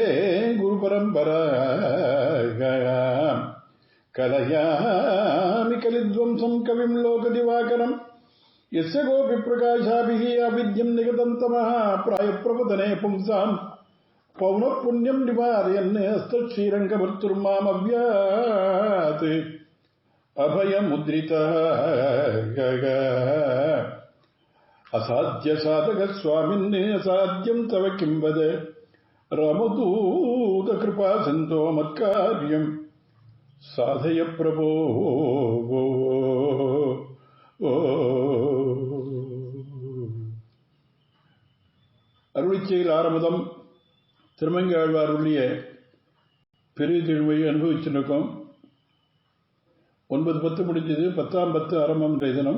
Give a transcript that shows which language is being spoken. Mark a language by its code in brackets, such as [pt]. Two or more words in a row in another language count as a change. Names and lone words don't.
[sa] गुरुपरम्पराम् कलयामि कलिध्वंसम् कविम् लोकदिवाकरम् यस्य गोपिप्रकाशाभिः अविद्यम् निगतम् तमः प्रायप्रपतने पुंसाम् पौनःपुण्यम् निवारयन् हस्तक्षीरङ्गभर्तुर्मामव्यात् अभयमुद्रितः असाध्यसाधकस्वामिन् असाध्यम् तव किम् वद रामदूतकृपा सिन्धो मत्कार्यम् साधय प्रभो [ta] அருளிச்செயல் ஆரம்பம் திருமங்கை ஆழ்வாருடைய பெரிய திருமொழி அனுபவிச்சிருக்கோம். 9-10 முடிஞ்சது. 10ஆம் 10 ஆரம்பம் இன்றைய தினம்.